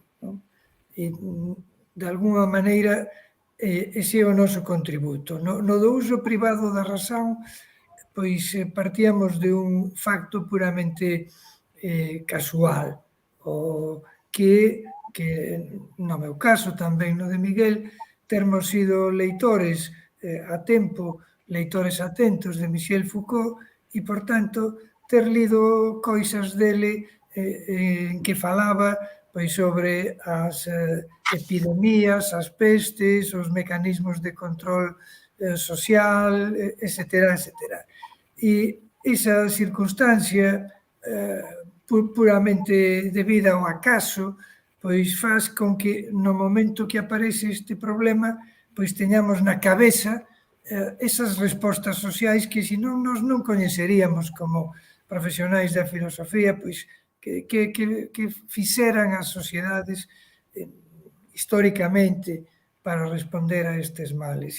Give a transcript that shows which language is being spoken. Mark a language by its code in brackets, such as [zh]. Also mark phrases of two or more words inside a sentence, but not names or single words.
[gl] E, de alguna maneira, ese é o noso contributo. No do uso privado da razón, pois partíamos de un facto puramente casual, o que no meu caso, tamén no de Miguel, termos sido leitores a tempo, leitores atentos de Michel Foucault e, por tanto, ter lido coisas dele en que falaba pois sobre as epidemias, as pestes, os mecanismos de control social, etc. E esa circunstancia puramente debida ao acaso, pois faz con que no momento que aparece este problema, pois teñamos na cabeza esas respostas sociais que senón nós non coñeceríamos como profesionais da filosofía, pois que fixeran as sociedades históricamente para responder a estes males.